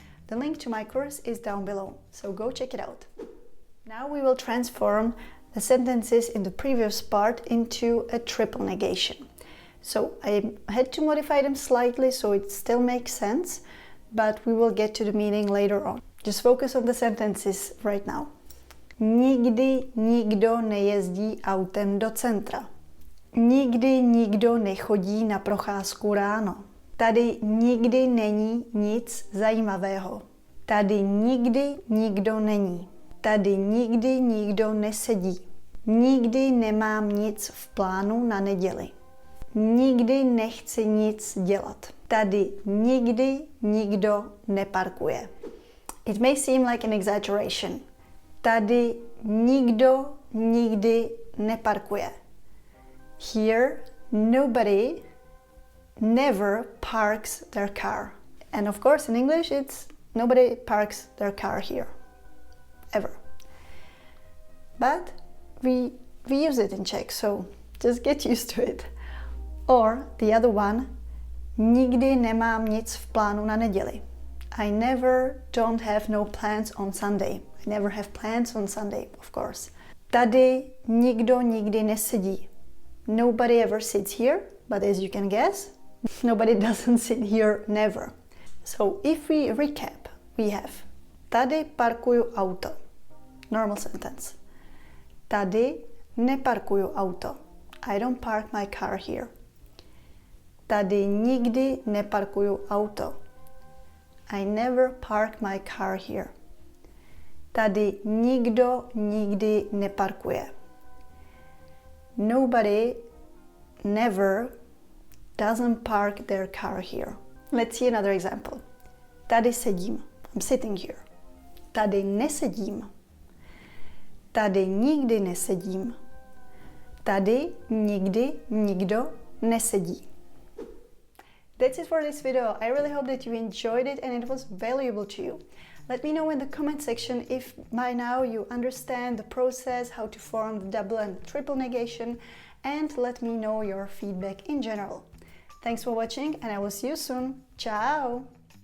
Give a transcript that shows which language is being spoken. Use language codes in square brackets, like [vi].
[en] The link to my course is down below, so go check it out. Now we will transform the sentences in the previous part into a triple negation. So I had to modify them slightly so it still makes sense, but we will get to the meaning later on. Just focus on the sentences right now. [cs] Nikdy nikdo nejezdí autem do centra. Nikdy nikdo nechodí na procházku ráno. Tady nikdy není nic zajímavého. Tady nikdy nikdo není. Tady nikdy nikdo nesedí. Nikdy nemám nic v plánu na neděli. Nikdy nechci nic dělat. Tady nikdy nikdo neparkuje. [en] It may seem like an exaggeration. [cs] Tady nikdo nikdy neparkuje. [en] Here, nobody never parks their car. And of course in English it's nobody parks their car here. Ever. But we use it in Czech, so just get used to it. Or the other one, [cs] nikdy nemám nic v plánu na neděli. [en] I never don't have no plans on Sunday. I never have plans on Sunday, of course. [cs] Tady nikdo nikdy nesedí. [en] Nobody ever sits here, but as you can guess, nobody doesn't sit here never. So if we recap, we have [cs] tady parkuju auto. [en] Normal sentence. [cs] Tady neparkuju auto. [en] I don't park my car here. [cs] Tady nikdy neparkuju auto. [en] I never park my car here. [cs] Tady nikdo nikdy neparkuje. [en] Nobody never doesn't park their car here. Let's see another example. [cs] Tady sedím. [en] I'm sitting here. [cs] Tady nesedím. Tady nikdy nesedím. Tady nikdy nikdo nesedí. [en] That's it for this video. I really hope that you enjoyed it and it was valuable to you. Let me know in the comment section if by now you understand the process, how to form the double and triple negation, and let me know your feedback in general. Thanks for watching and I will see you soon. Ciao!